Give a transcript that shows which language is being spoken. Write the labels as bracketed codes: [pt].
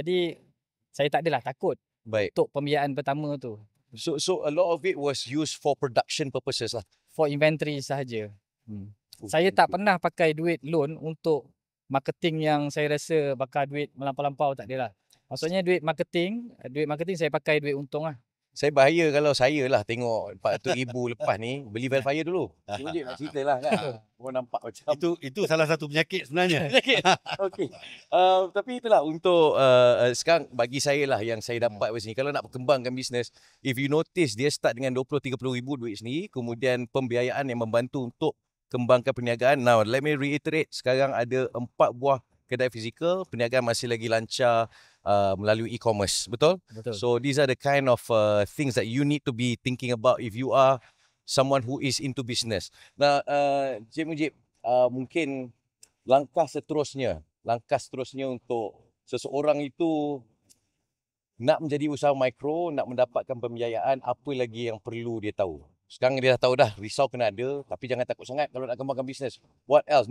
[ms] Jadi saya tak adalah takut. Baik. Untuk pembiayaan pertama tu. [en] So a lot of it was used for production purposes lah. [ms] For inventory sahaja. Saya tak pernah pakai duit loan untuk marketing yang saya rasa bakar duit melampau-lampau, tak adalah. Maksudnya duit marketing saya pakai duit untung lah. Saya bahaya kalau saya lah tengok 400,000 lepas ni, beli Velfire dulu. Cik nak cerita lah kan. Orang nampak macam. Itu salah satu penyakit sebenarnya. Okey. Tapi itulah untuk sekarang bagi saya lah yang saya dapat kat sini. Kalau nak perkembangkan bisnes, if you notice dia start dengan 20-30 ribu duit sendiri, kemudian pembiayaan yang membantu untuk kembangkan perniagaan. Now, let me reiterate, sekarang ada 4 buah kedai fizikal, perniagaan masih lagi lancar melalui e-commerce, betul? [en] So these are the kind of things that you need to be thinking about if you are someone who is into business. [ms] Nah, Cik Mujib, mungkin langkah seterusnya untuk seseorang itu nak menjadi usaha mikro, nak mendapatkan pembiayaan, apa lagi yang perlu dia tahu? Sekarang dia dah tahu dah, risau kena ada, tapi jangan takut sangat kalau nak kembangkan bisnes. What else?